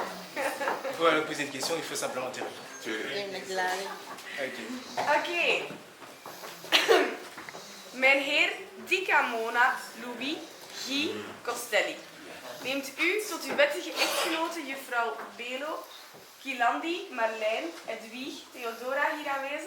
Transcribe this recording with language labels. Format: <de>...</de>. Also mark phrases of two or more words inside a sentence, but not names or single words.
<fr>Il faut me poser une question, il faut simplement dire oui.</fr> <nl>Oké. Mijn heer Dicamona Louis Guy Costelli. Neemt u tot uw wettige echtgenote juffrouw Belo, Kilandi, Marlijn, Edwige, Theodora hier aanwezig?</nl>